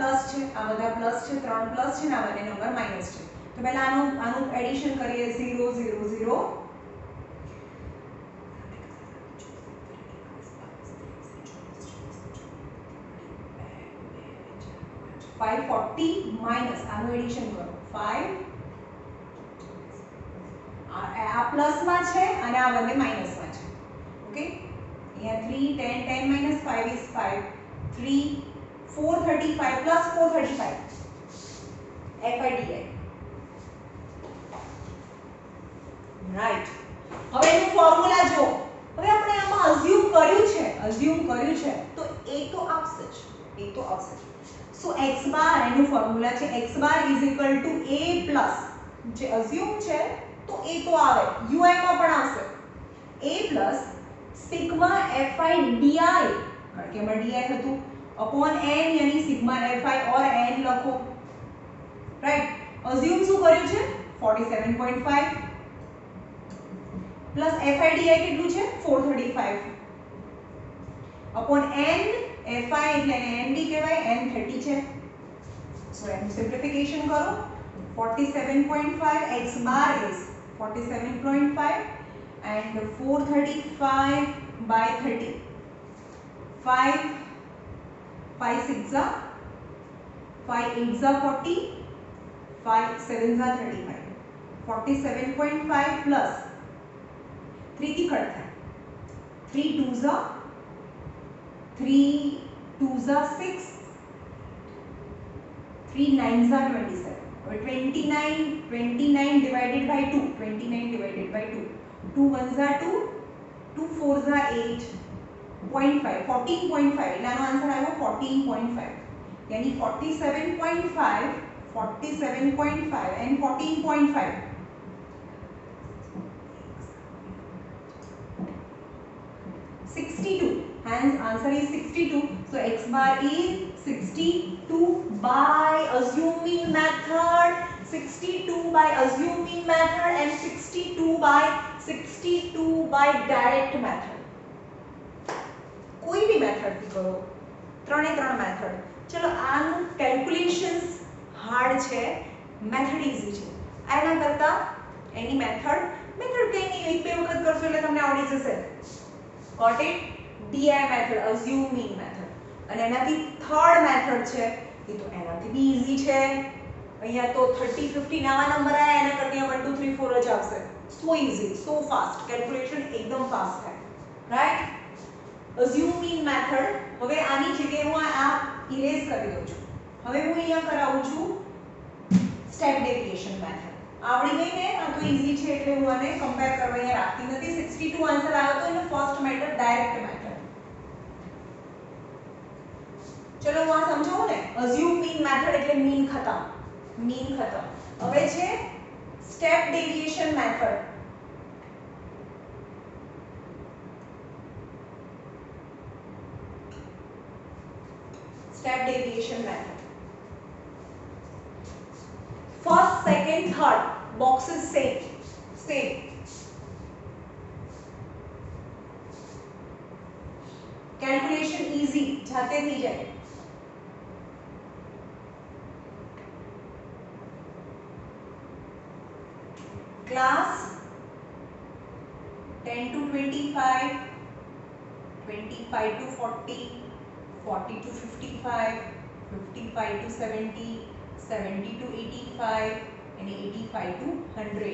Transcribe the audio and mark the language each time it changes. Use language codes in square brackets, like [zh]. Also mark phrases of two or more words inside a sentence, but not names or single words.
[gu] છે, આ બધા પ્લસ છે, 3 પ્લસ છે ને આ બંને નંબર માઈનસ છે. તો પહેલા આનું એડિશન કરીએ 0 0 0 540 માઈનસ આનું એડિશન કરો 5 આ પ્લસ માં છે અને આ બંને માઈનસ માં છે. ઓકે, અહીંયા 3 10 10 [en] minus 5 is 5 3 435 plus 435 FIDI [gu] રાઈટ. હવે એનું ફોર્મ્યુલા જો, હવે આપણે આમાં અઝ્યુમ કર્યું છે તો એ તો આવશે જ, સો x બાર એનું ફોર્મ્યુલા છે x બાર [en] is equal to a plus [gu] જે અઝ્યુમ છે તો એ તો આવે ui માં પણ આવશે a plus સિગ્મા fi di કારણ કે એમાં di હતું [en] upon n [gu] यानी સિગ્મા fi और n લખો રાઈટ. અઝ્યુમ શું કર્યું છે 47.5 પ્લસ FIDI કેટલું છે 435 [en] upon n [gu] FI એટલે ND કહેવાય n 30 છે. [en] સો એનું સિમ્પ્લિફિકેશન કરો 47.5 x bar is 47.5 and 435 by 30 5 5 6 are 5 8 are 40 5 7 are 35 47.5 plus 3 [gu] થી કટ થાય [en] 3 2s are 6 3 9s are 27 or 29 divided by 2 2 1s are 2 2 4s are 8.5 14.5 [gu] એટલે આનો આન્સર આવ્યો [en] 14.5 यानी 47.5 and 14.5 62. Hence answer is 62. So x bar is 62 by assuming method, 62 by assuming method and 62 by direct method. [hi] कोई भी मेथड [gu] થી કરો, ત્રણે ત્રણ મેથડ. ચલો આનું કેલ્ક્યુલેશન્સ હાર્ડ છે, મેથડ ઈઝી છે. આના કરતા એની મેથડ કઈ નહીં, એક બે વખત કરશો એટલે તમને આવડી જશે. [en] Got it? DI method, assuming method. [gu] અને એનાથી થર્ડ મેથડ છે એ તો એનાથી બી ઈઝી છે. અહીંયા તો 30 50 નવા નંબર આયા એના કરતા 1 2 3 4 જ આવશે. [en] so easy, so fast, [gu] કેલ્ક્યુલેશન એકદમ ફાસ્ટ થાય. રાઈટ? [en] assuming method. [gu] હવે આની જગ્યાએ હું આ ઇરેઝ કરી દઉં છું. હવે હું અહીંયા કરાવું છું [en] step deviation method. [gu] આવડી ગઈ ને, આ તો ઈઝી છે એટલે હું આને કમ્પેર કરવા અહીંયા રાખતી નથી. 62 આન્સર આવ્યો તો એનો [en] first method direct method. [gu] ચલો હું આ સમજાવું ને, [en] assume mean method [gu] એટલે મીન ખતમ. હવે છે [en] step deviation method. Step deviation method. First, second, third boxes same. Calculation easy, [hi] जाते नहीं जाए. [en] Class 10 to 25, 25 to 40. 40 to 55, 55 to 70, 70 to 85 and 85 to 100.